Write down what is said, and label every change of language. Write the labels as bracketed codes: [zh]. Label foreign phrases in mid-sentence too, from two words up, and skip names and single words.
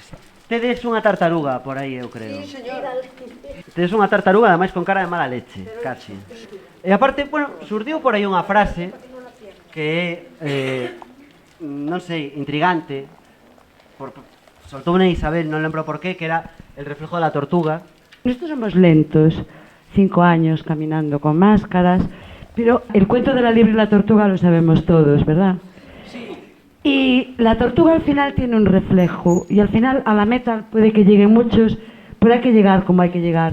[gl] Tedes unha tartaruga por aí, eu creo. [es] Sí, señor. [gl] Tedes unha tartaruga, ademais con cara de mala leche, casi. E aparte, bueno, surdiu por aí unha frase que é, non sei, intrigante. Soltou unha Isabel, non lembro por qué, que era [es] el reflejo de la tortuga. Nosotros somos lentos, 5 años caminando con máscaras, pero el cuento de la liebre y la tortuga lo sabemos todos, ¿verdad? Sí. Y la tortuga al final tiene un reflejo, y al final a la meta puede que lleguen muchos, pero hay que llegar como hay que llegar.